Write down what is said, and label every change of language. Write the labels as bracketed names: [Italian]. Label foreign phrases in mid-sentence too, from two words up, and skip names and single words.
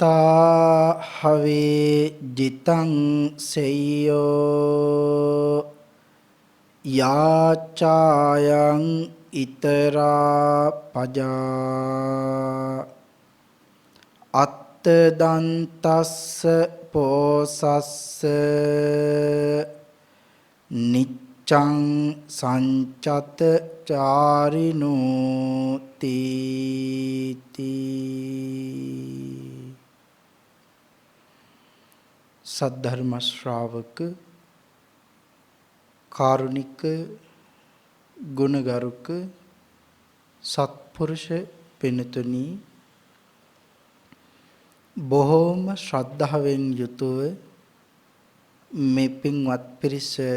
[Pali] අත්තා හවේ ජිතං සෙය්‍යෝ යාචායන් ඊතරා පජා අත්ත දන්තස්ස පෝසස්ස නිච්ඡං සංචත [Sinhala] චාරිනෝති සද්ධර්ම ශ්‍රාවක කාරුණික ගුණගරුක සත්පුරුෂ පින්තුනි බොහෝම ශ්‍රද්ධාවෙන් යුතුව මේ පින්වත් පිරිස